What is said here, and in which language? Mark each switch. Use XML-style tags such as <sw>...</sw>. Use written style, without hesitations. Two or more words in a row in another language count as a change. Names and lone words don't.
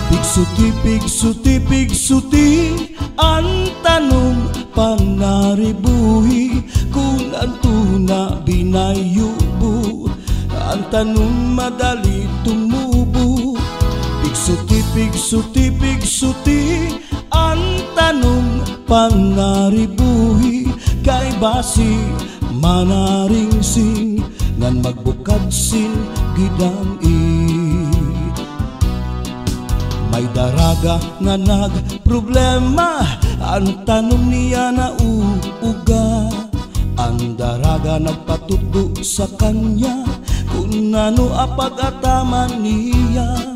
<bks>Pigsuti, ang tanong panaribuhi kung ang tuna binayubo, ang tanong madali tumubo. Pigsuti, ang tanong panaribuhi kay basi manaringsing ngan magbukad sin gidang-i. May daraga nga nagproblema, ang tanong niya na uuga. Ang daraga nagpatuto sa kanya kung ano apag-ataman niya.</bks>